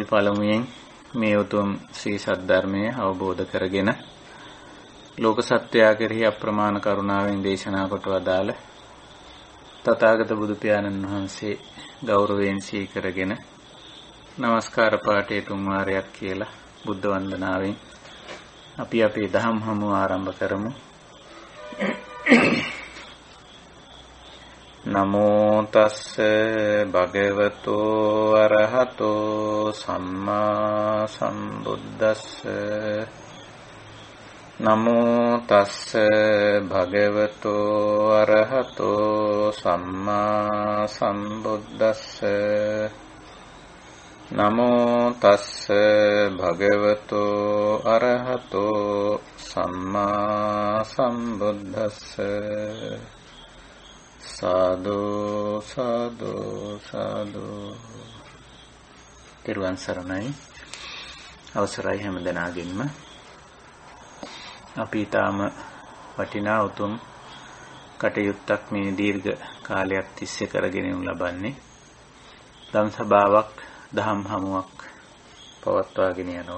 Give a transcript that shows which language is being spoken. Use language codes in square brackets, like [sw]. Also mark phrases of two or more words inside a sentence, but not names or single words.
[si] පළමුවෙන් මේ උතුම් ශ්‍රී සද්ධර්මය අවබෝධ කරගෙන ලෝක සත්‍යය කෙරෙහි අප්‍රමාණ කරුණාවෙන් දේශනා කොට වදාළ තථාගත බුදු පියාණන් වහන්සේ ගෞරවයෙන් සීකරගෙන নমස්කාර පාඨය තුන් වාරයක් කියලා බුද්ධ වන්දනාවෙන් අපි අපේ දහම් හමුව ආරම්භ කරමු. [pi] නමෝ තස්ස භගවතෝ අරහතෝ සම්මා සම්බුද්දස්ස. නමෝ තස්ස භගවතෝ අරහතෝ සම්මා සම්බුද්දස්ස. නමෝ තස්ස භගවතෝ අරහතෝ සම්මා සම්බුද්දස්ස. සාදු සාදු සාදු. [si] තෙරුවන් සරණයි. අවසරයි හැම දෙනාගෙන්ම. අපි ඊටාම වටිනා උතුම් කටයුත්තක් මේ දීර්ඝ කාලයක් තිස්සේ කරගෙන යනු ලබන්නේ. ධම් සභාවක් දහම් හමුවක් පවත්වාගෙන යනවා.